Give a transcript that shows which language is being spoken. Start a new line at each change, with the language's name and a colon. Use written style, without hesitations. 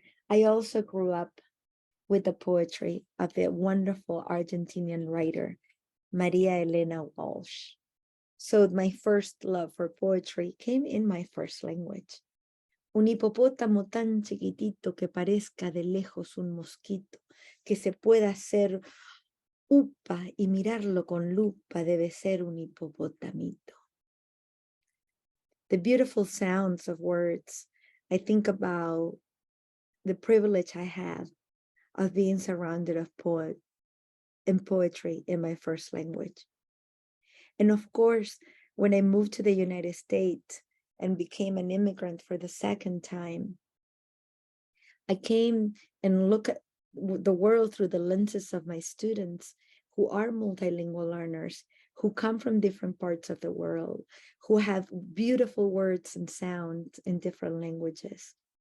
English: I also grew up with the poetry of the wonderful Argentinian writer, Maria Elena Walsh. So my first love for poetry came in my first language.
Spanish: Un hipopótamo tan chiquitito que parezca de lejos un mosquito, que se pueda hacer upa y mirarlo con lupa, debe ser un hipopotamito.
English: The beautiful sounds of words. I think about the privilege I have of being surrounded of poet and poetry in my first language. And of course, when I moved to the United States and became an immigrant for the second time, I came and look at the world through the lenses of my students who are multilingual learners, who come from different parts of the world, who have beautiful words and sounds in different languages.